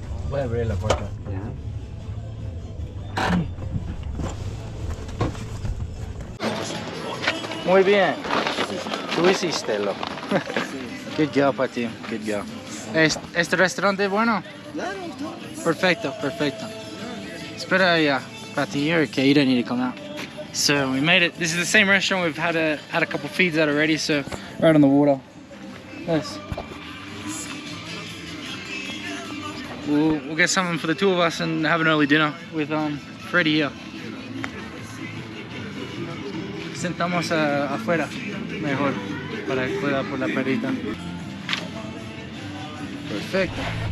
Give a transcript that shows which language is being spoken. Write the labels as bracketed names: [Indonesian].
[Spanish] Voy a abrir la puerta. Muy bien. Tú hiciste lo. [English] Good job, [Spanish] Pati. [English] Good job. [Spanish] ¿Este restaurante es bueno? Claro, Perfecto, perfecto. Espera ya, [English] Pati, you're okay. You don't need to come out. So we made it. This is the same restaurant. We've had a couple feeds out already. So right on the water. Nice. We'll get something for the two of us and have an early dinner with Freddie here. [Spanish] Sentamos afuera, mejor, para que pueda por la perrita. Perfecto.